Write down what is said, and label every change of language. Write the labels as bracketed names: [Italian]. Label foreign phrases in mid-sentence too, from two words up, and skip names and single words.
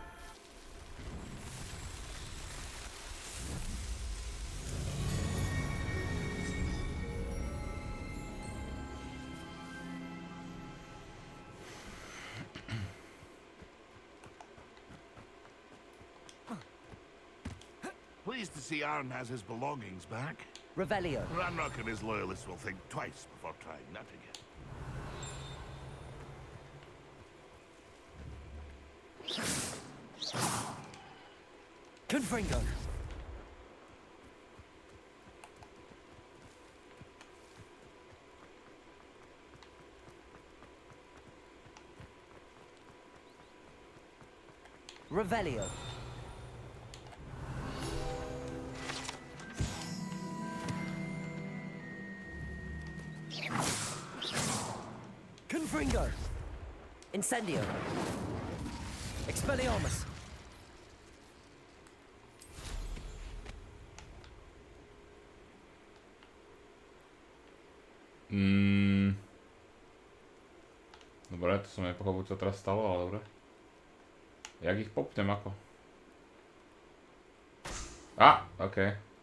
[English] Pleased to see Aaron has his belongings back. Revelio. I reckon his loyalists will think twice before trying that again. Confringo. Revelio. Confringo. Incendio. Expelliarmus. [Slovak] Dobre, to som nepochopil, čo teraz stalo, ale dobre. Jak ich popnem, ako? Okej.